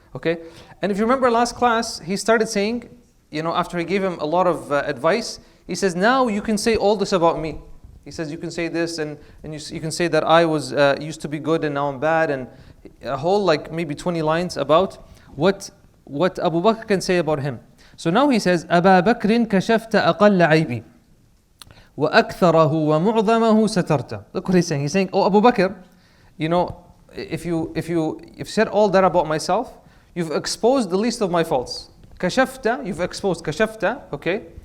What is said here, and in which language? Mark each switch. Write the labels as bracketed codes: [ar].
[en] Okay, and if you remember last class, he started saying, after he gave him a lot of advice, he says, now you can say all this about me. He says, you can say this, and you can say that I was used to be good and now I'm bad, and a whole maybe 20 lines about what Abu Bakr can say about him. [ar] So now he says, أبا بكر كشفت أقل عيبي وأكثره ومعظمه سترت. [en] Look what he's saying. He's saying, oh Abu Bakr, if you've said all that about myself, you've exposed the least of my faults. كشفت, you've exposed كشفت, okay?